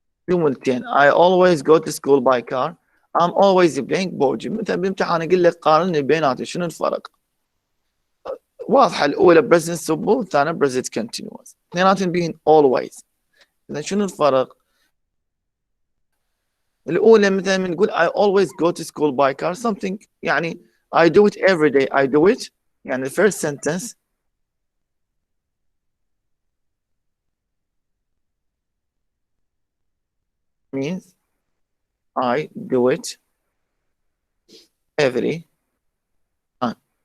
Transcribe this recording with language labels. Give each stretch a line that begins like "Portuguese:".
Arabic: جملتين.
English: I always go to school by car. I'm always playing board game.
Arabic: مثلا بامتحان اقول لك قارن بيناتهم شنو الفرق؟ واضحه الاولى present simple والثانيه present continuous، اثنيناتهم بين always. اذا شنو الفرق؟ الاولى مثلا نقول
English: I always go to school by car something
Arabic: يعني
English: I do it every day. I do it
Arabic: يعني
English: the first sentence means I do it every time.